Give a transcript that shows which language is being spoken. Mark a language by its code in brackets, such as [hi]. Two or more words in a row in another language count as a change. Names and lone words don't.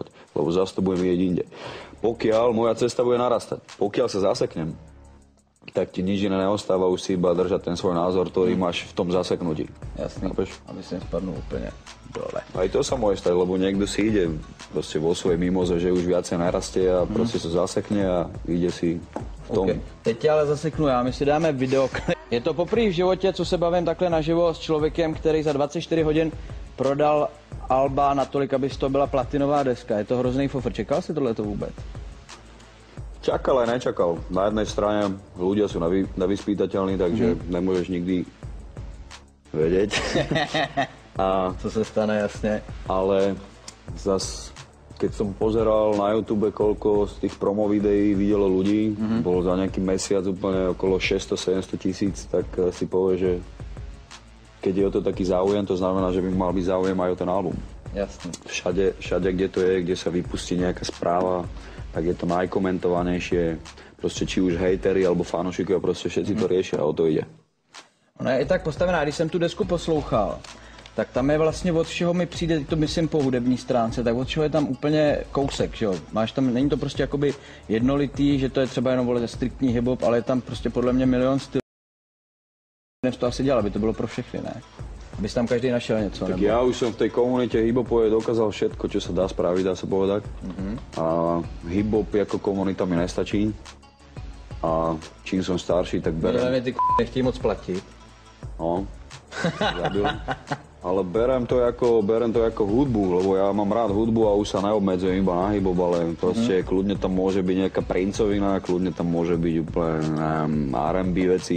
[sk] Lebo zase to budem vidieť inde. Pokiaľ moja cesta bude narastať, pokiaľ sa zaseknem, tak ti nič iné neostáva, už si iba držať ten svoj názor, ktorý máš v tom zaseknutí. [cs] Jasný, aby si nespadnul úplne dole. [sk] Aj to sa môže stať, lebo niekto si ide proste vo svojej mimoze, že už viacej narastie a proste sa zasekne a ide si v tom. [cs] Okay. Teď tě ale zaseknu já, my si dáme videoklip. Je to poprvé v životě, co se bavím takhle naživo s člověkem, který za 24 hodin prodal alba natolik, aby to byla platinová deska. Je to hrozný fofr. Čekal si tohleto vůbec? [sk] Čakal aj nečakal. Na jednej strane ľudia sú nevyspytateľní, takže nemôžeš nikdy vedieť. [cs] Co se stane, jasne. [sk] Ale zas keď som pozeral na YouTube, koľko z tých promo videí videlo ľudí, bolo za nejaký mesiac úplne okolo 600-700 tisíc, tak si povie, že keď je o to taký záujem, to znamená, že by mal byť záujem aj o ten album. Jasne. Všade, kde to je, kde sa vypustí nejaká správa, tak je to najkomentovanejšie. Proste či už hejteri alebo fanúšikovia, proste všetci to riešia a o to ide. [cs] Ona je i tak postavená, když jsem tu desku poslouchal, tak tam je vlastně od všeho mi přijde, to myslím po hudební stránce, tak od všeho je tam úplně kousek, že jo. Máš tam, není to prostě jakoby jednolitý, že to je třeba jenom vole striktní hip-hop, ale je tam prostě podle mě milion stylů. Dnes to asi dělal, aby to bylo pro všechny, ne? Aby tam každý našel něco. Tak nebo... [sk] ja už som v tej komunite hip-hopovej dokázal všetko, čo sa dá spraviť, dá sa povedať. A hip-hop ako komunita mi nestačí. A čím som starší, tak berem... [cs] Neviem, ty nechtějí moc platit. No, zabil. [sk] Ale berem to ako hudbu, lebo ja mám rád hudbu a už sa neobmedzujem iba na hip-hop, ale proste kľudne tam môže byť nejaká princovina, kľudne tam môže byť úplne R&B veci.